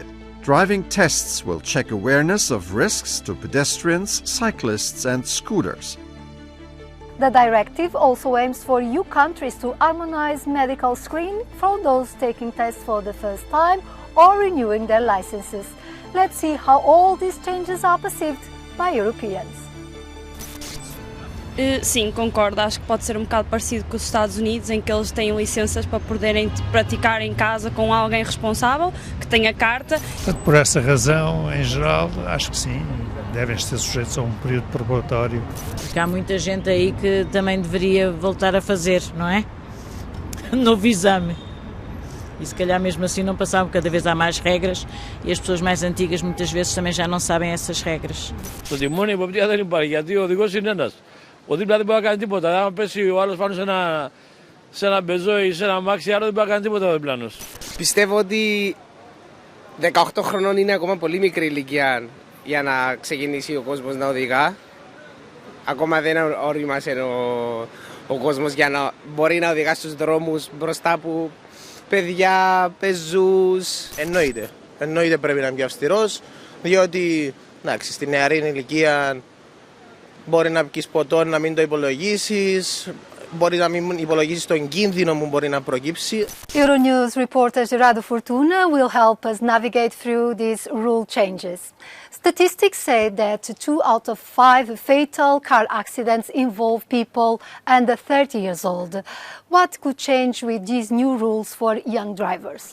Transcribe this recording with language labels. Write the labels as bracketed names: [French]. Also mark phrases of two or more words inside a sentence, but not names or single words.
[English] Driving tests will check awareness of risks to pedestrians, cyclists and scooters. The directive also aims for EU countries to harmonize medical screening for those taking tests for the first time or renewing their licenses. Let's see how all these changes are perceived by Europeans. [Portuguese] Sim, concordo. Acho que pode ser um bocado parecido com os Estados Unidos, em que eles têm licenças para poderem praticar em casa com alguém responsável, que tenha carta. Portanto, por essa razão, em geral, acho que sim, devem ser sujeitos a um período probatório. Porque há muita gente aí que também deveria voltar a fazer, não é? Novo exame. E se calhar mesmo assim não passavam, cada vez há mais regras e as pessoas mais antigas muitas vezes também já não sabem essas regras. [Greek] Ο δίπλα δεν μπορεί να κάνει τίποτα. Αν πέσει ο άλλος πάνω σε ένα μπεζό ή σε ένα αμάξι, άρα δεν μπορεί να κάνει τίποτα ο διπλάνος. Πιστεύω ότι 18 χρονών είναι ακόμα πολύ μικρή ηλικία για να ξεκινήσει ο κόσμος να οδηγά. Ακόμα δεν ορίμασε ο κόσμος για να μπορεί να οδηγά στους δρόμους μπροστά από παιδιά, πεζούς. Εννοείται πρέπει να είναι πιο αυστηρός, διότι εντάξει, στη νεαρή ηλικία μπορεί να πεις ποτό να μην το υπολογίσεις, μπορεί να μην υπολογίσεις τον κίνδυνο που μπορεί να προκύψει. [English] Euronews reporter Gerardo Fortuna will help us navigate through these rule changes. Statistics say that 2 out of 5 fatal car accidents involve people under 30 years old. What could change with these new rules for young drivers?